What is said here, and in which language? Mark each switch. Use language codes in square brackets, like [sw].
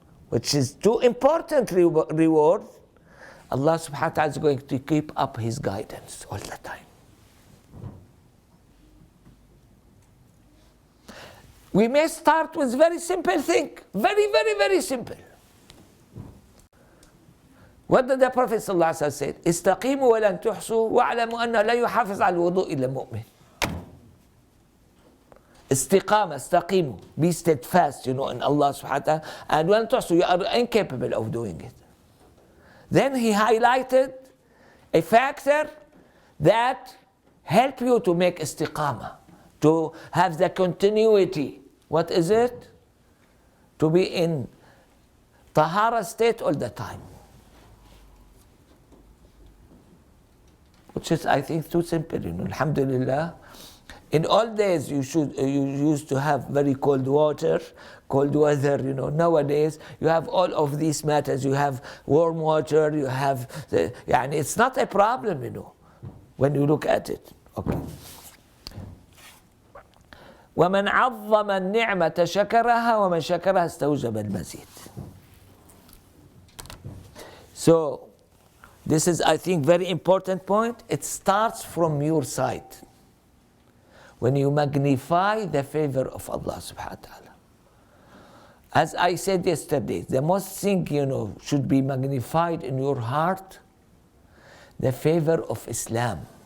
[en] Which is too important reward. Allah subhanahu wa ta'ala is going to keep up his guidance all the time. We may start with very simple thing, very, very, very simple. What did the Prophet ﷺ say? [ar] استقيموا ولن تحصوا واعلموا أنه لا يحافظ على الوضوء إلا مؤمن. [en] استقامة, استقيموا, be steadfast, in Allah subhanahu wa ta'ala, and when تحصوا, you are incapable of doing it. Then he highlighted a factor that help you to make istiqamah, to have the continuity. What is it? To be in tahara state all the time. Which is, I think, too simple. Alhamdulillah. In old days, you used to have very cold water, cold weather. Nowadays, you have all of these matters. You have warm water. You have, it's not a problem. When you look at it. Okay. [ar] ومن عظم النعمة شكرها ومن شكرها استوجب المزيد. [en] So, this is, I think, very important point. It starts from your side. When you magnify the favor of Allah subhanahu wa ta'ala. As I said yesterday, the most thing, should be magnified in your heart, the favor of Islam.